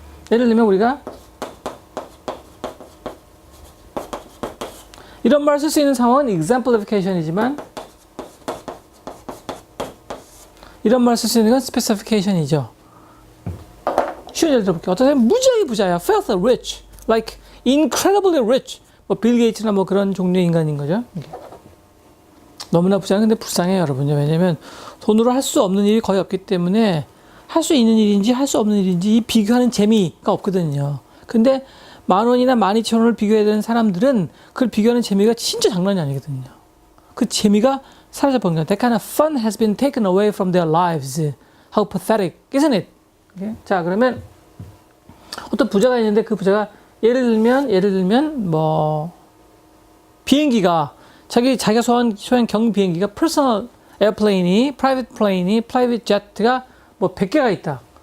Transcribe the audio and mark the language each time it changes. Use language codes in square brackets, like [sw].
[ko] 예를 들면 우리가 이런 말을 쓸 수 있는 상황은 exemplification이지만 이런 말을 쓸 수 있는 건 specification이죠. 쉬운 예를 들어볼게요. 어떤 사람이 무지하게 부자야. [en] filthy rich, like incredibly rich. [ko] 뭐 빌 게이츠나 뭐 그런 종류의 인간인 거죠. 너무나 부자는 근데 불쌍해요, 여러분요. 왜냐면 돈으로 할 수 없는 일이 거의 없기 때문에 할 수 있는 일인지 할 수 없는 일인지 비교하는 재미가 없거든요. 근데 10,000원이나 12,000원을 비교해야 되는 사람들은 그걸 비교하는 재미가 진짜 장난이 아니거든요. 그 재미가 사라져버린 거예요. [en] That kind of fun has been taken away from their lives. How pathetic, isn't it? Okay? [ko] 자, 그러면 어떤 부자가 있는데 그 부자가 예를 들면 뭐 비행기가 자기가 소유한 경비 비행기가 퍼스널 에어플레인이, 프라이빗 플레인이, 프라이빗 제트가 뭐 100개가 있다.